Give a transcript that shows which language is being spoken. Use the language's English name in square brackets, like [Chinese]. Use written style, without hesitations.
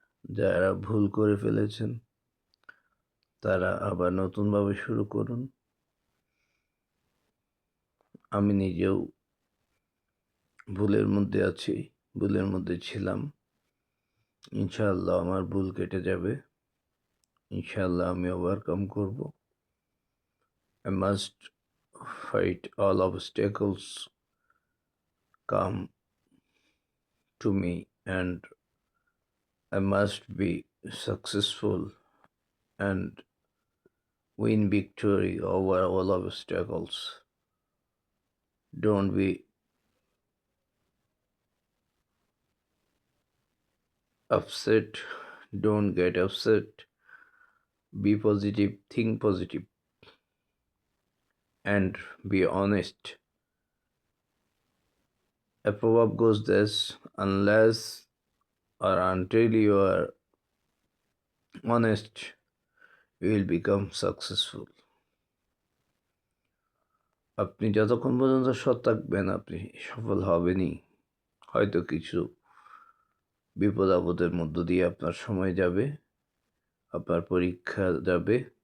[Bangla] যারা ভুল করে ফেলেছেন তারা আবার নতুনভাবে শুরু করুন। আমি নিজেও ভুলের মধ্যে আছি, ভুলের মধ্যে ছিলাম। ইনশাআল্লাহ আমার ভুল কেটে যাবে, ইনশাআল্লাহ আমি ওভারকাম করব। [English] I must fight all obstacles come to me, and I must be successful and win victory over all obstacles. Don't be upset, don't get upset. Be positive, think positive, and be honest. A proverb goes this: unless or until you are honest, you will become successful. [Bangla] আপনি যতক্ষণ পর্যন্ত সৎ থাকবেন আপনি সফল হবেনই। হয়তো কিছু বিপদ আপদের মধ্য দিয়ে আপনার সময় যাবে, আপনার পরীক্ষা যাবে।